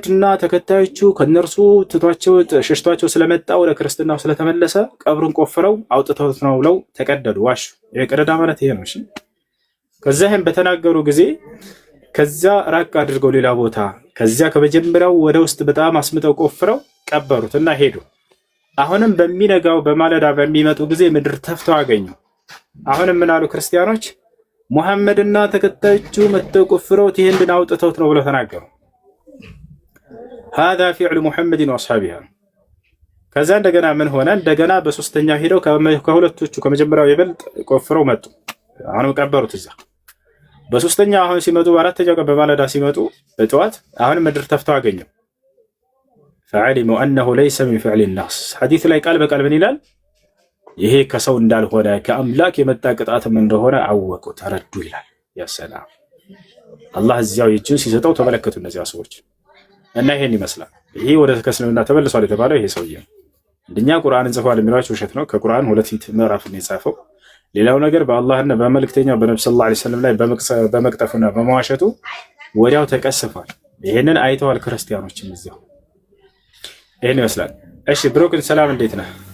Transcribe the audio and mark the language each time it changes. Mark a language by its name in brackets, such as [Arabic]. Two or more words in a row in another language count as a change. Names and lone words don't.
[Amharic] እና ተከታዮቹ ከነርሱ ትቷቸው ሸሽቷቸው ስለመጣ ወደ ክርስትናው ስለተመለሰ ቀብሩን ቆፍረው አውጥተውት ነው ብለው ተቀደዱ፣ ዋሹ። የቀደዳ ማለት ይሄ ነው። እሺ ከዚያም በተናገሩ ጊዜ ከዚያ ራቅ አድርገው ሌላ ቦታ ከዚያ ከመጀመሪያው ወደ ውስጥ በጣም አስምጠው ቆፍረው ቀበሩት እና ሄዱ። አሁንም በሚነጋው በማለዳ በሚመጡ ጊዜ ምድር ተፍተው አገኙ። አሁንም ምን አሉ ክርስቲያኖች? ሙሐመድና ተከታዮቹ መጥተው ቆፍረውት ይሄንን አውጥተውት ነው ብለው ተናገሩ። [Arabic] هذا فعل محمد واصحابه። [Amharic] ከዛ እንደገና ምን ሆነ? እንደገና በሶስተኛው ሄደው ከሁለቶቹ ከመጀመሪያው ይበልጥ ቆፍረው መጡ። አሁንም ቀበሩት እዛ። በሶስተኛው አሁን ሲመጡ በአራተኛው ቀን በማለዳ ሲመጡ በጠዋት አሁንም ምድር ተፍተው አገኙ። [Arabic] فعلموا انه ليس من فعل الناس። [Amharic] ሐዲስ ላይ ቃል በቃል ምን ይላል? ይሄ ከሰው እንዳልሆነ ከአምላክ የመጣ ቅጣትም እንደሆነ አወቁ፣ ተረዱ ይላል። ያ ሰላም አላህ እዚያው እጁን ሲሰጠው ተመለከቱ እነዚያ ሰዎች እና ይሄን ይመስላል። ይሄ ወደ እስልምና ተመልሷል የተባለው ይሄ ሰውዬ እንደኛ ቁርአንን ጽፏል የሚሏቸው ውሸት ነው። ከቁርአን 2 ምዕራፍ ነው የጻፈው። ሌላው ነገር በአላህና በመልእክተኛው በነብዩ [Arabic] صلى الله عليه وسلم [Amharic] ላይ በመቅጠፉና በመዋሸቱ ወዲያው ተቀስፏል። ይሄንን አይተዋል ክርስቲያኖችም እዚያው። ይሄን ይመስላል። እሺ ብሮክን ሰላም፣ እንዴት ነህ?